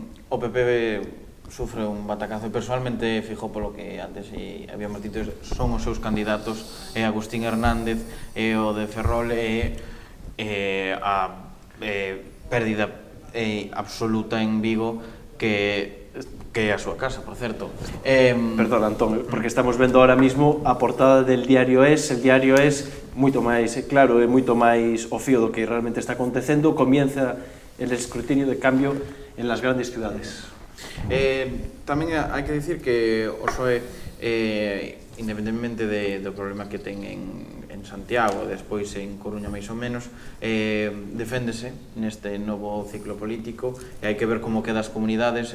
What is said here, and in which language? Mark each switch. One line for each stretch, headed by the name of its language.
Galician: O PP sufre un batacazo e personalmente fijo polo que antes habíamos dito, son os seus candidatos, Agustín Hernández e o de Ferrol e a pérdida absoluta en Vigo que é a súa casa, por certo. Perdón, Antón, porque estamos vendo ahora mismo a portada del Diario Es. El Diario Es moito máis claro e moito máis o fío do que realmente está acontecendo.
Spanish: Comienza el escrutinio de cambio en las grandes ciudades.
Galician: Tamén hai que dicir que o PSOE, independentemente do problema que ten en Santiago, despois en Coruña máis ou menos, deféndese neste novo ciclo político e hai que ver como quedan as comunidades.